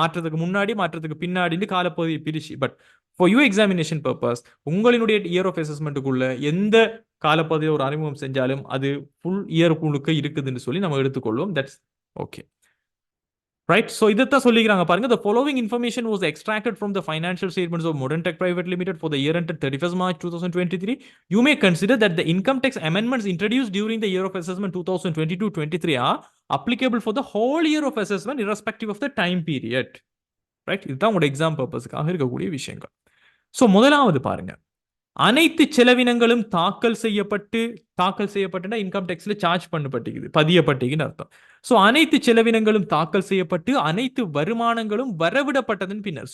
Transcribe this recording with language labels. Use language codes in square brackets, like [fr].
[ta] மாற்றத்துக்கு முன்னாடி மாற்றத்துக்கு பின்னாடி காலப்பகுதியை பிரிச்சு. [en] but for you examination purpose [ta] உங்களுடைய இயர் ஆஃப் அசஸ்மெண்ட்டுக்குள்ள எந்த காலப்பகுதியை ஒரு அறிமுகம் செஞ்சாலும் அது ஃபுல் இயர் குழுக்க இருக்குதுன்னு சொல்லி நம்ம எடுத்துக்கொள்வோம். [en] That's okay. [ta] Right, so இதைத்தான் சொல்லிக்கிறாங்க பாருங்க. [en] The following information was extracted from the financial statements of Modern Tech Private Limited for the year ended 31st March 2023. You may consider that the income tax amendments introduced during the year of assessment 2022-23 are applicable for the whole year of assessment irrespective of the time period. [ta] Right, இதுதான் உங்களோட exam பர்பஸ்க்காக இருக்கக்கூடிய விஷயங்கள். So முதலாவது பாருங்க, அனைத்து செலவினங்களும் தாக்கல் செய்யப்பட்டு இன்கம் டேக்ஸ்ல சார்ஜ் பண்ணப்பட்டிருக்குது, பதியப்பட்டிருக்குன்னு அர்த்தம். ஸோ அனைத்து செலவினங்களும் தாக்கல் செய்யப்பட்டு அனைத்து வருமானங்களும் வரவிடப்பட்டதன் பின்னர்.